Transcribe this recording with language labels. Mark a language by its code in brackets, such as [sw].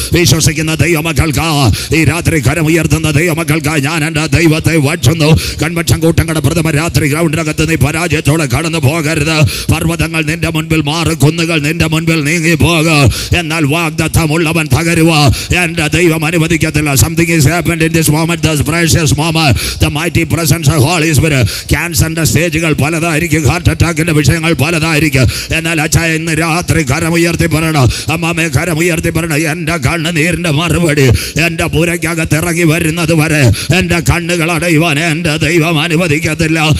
[ml] വിശ്വസിക്കുന്ന ദൈവമക്കൾക്ക് ഈ രാത്രി കരമുയർത്തുന്ന ദൈവമക്കൾക്ക് ഞാൻ എൻ്റെ ദൈവത്തെ വാഴ്ത്തുന്നു. കൺവെൻഷൻ കൂട്ടങ്ങളുടെ പ്രഥമ രാത്രി ഗ്രൗണ്ടിനകത്ത് നീ പരാജയത്തോടെ കടന്നു പോകരുത്. പർവ്വതങ്ങൾ നിന്റെ മുൻപിൽ മാറി, കുന്നുകൾ നിന്റെ മുൻപിൽ നീങ്ങി പോകുക. എന്നാൽ വാഗ്ദത്തമുള്ളവൻ തകരുക എൻ്റെ ദൈവം അനുവദിക്കത്തില്ല. [en] Something is happened in this moment, this precious moment. The mighty presence of Holy Spirit. [ml] ക്യാൻസറിന്റെ സ്റ്റേജുകൾ പലതായിരിക്കും, ഹാർട്ട് അറ്റാക്കിന്റെ വിഷയങ്ങൾ പലതായിരിക്കും. എന്നാൽ അച്ചായ ഇന്ന് രാത്രി കരമുയർത്തി പറയണം, അമ്മാമെ കരമുയർത്തി പറയണം, എൻ്റെ കണ്ണുനീരിന്റെ മറുപടി എൻ്റെ പുരയ്ക്കകത്ത് ഇറങ്ങി വരുന്നത് വരെ എൻ്റെ കണ്ണുകൾ അടയുവാൻ എൻ്റെ ദൈവം അനുവദിക്കത്തില്ല.